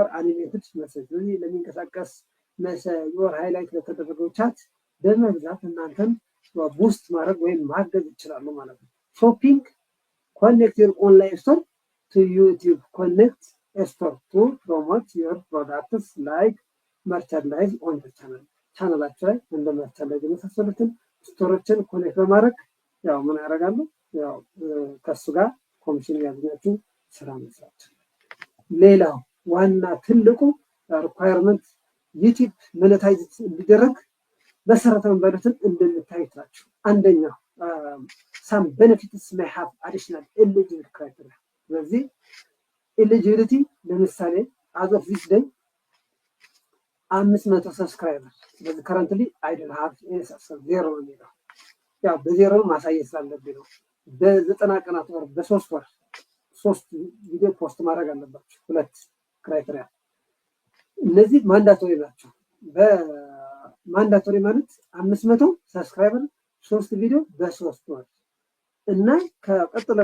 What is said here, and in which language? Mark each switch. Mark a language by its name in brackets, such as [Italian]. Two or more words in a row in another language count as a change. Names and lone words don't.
[English] animated message። [Amharic] ስለዚህ ለሚንቀሳቀስ [English] your highlight [Amharic] ለተደረገው ቻት በመግዛት እናንተን ቡስት ማድረግ ወይም ማገዝ ይችላሉ ማለት ነው። [English] Shopping connect your online store to YouTube connect store to promote your products like merchandise on channel። [Amharic] ቻናላቸው ላይ እንደ መርቻንዳይዝ የመሳሰሉትን ስቶሮችን ኮኔክት በማድረግ ያው ምን ያደርጋሉ? ያው ከሱ ጋር ኮሚሽን ያገኛችሁ ስራ መስራት። ሌላው ዋና ትልቁ [English] requirement YouTube monetize [Amharic] እንዲደረግ መሰረታዊ መንበረትን እንደምታዩት ናቸው። አንደኛ [English] some benefits may have additional eligibility criteria። [Amharic] ስለዚህ ኤሊጂቢሊቲ ለምሳሌ [English] as of this day [Amharic] 500 ሰብስክራይበር። ስለዚህ [English] currently I don't have any subscriber [Amharic] ዜሮ ነው የሚለው ያው በዜሮ ማሳየት ስላለብኝ ነው። በ90 ቀናት ወር በ3 ወር 3 ቪዲዮ ፖስት ማድረግ አለባችሁ። 2 ክራይቴሪያ እነዚህ ማንዳቶሪ ናቸው። በማንዳቶሪ ማለት 500 ሰብስክራይበር 3 ቪዲዮ በ3 ወር እና ከቀጥሎ